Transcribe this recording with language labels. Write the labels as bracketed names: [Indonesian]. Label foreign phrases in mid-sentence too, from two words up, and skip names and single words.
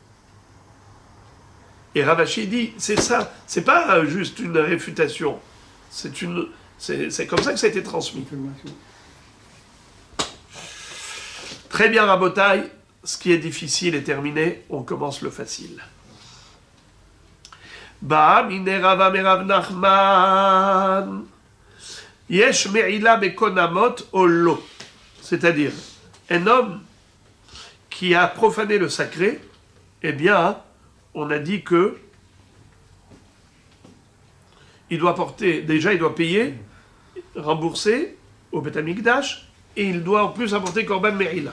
[French] Et Ravashi dit, c'est ça, c'est pas juste une réfutation, c'est comme ça que ça a été transmis. Très bien Rabotai, ce qui est difficile est terminé, on commence le facile. [Aramaic] בעא מיניה רבא מרב נחמן. [Hebrew] יש מעילה בקונמות או לא. [French] C'est-à-dire, un homme qui a profané le sacré, eh bien, on a dit que il doit payer, rembourser au [Hebrew] בית המקדש, [French] et il doit en plus apporter [Hebrew] קרבן מעילה.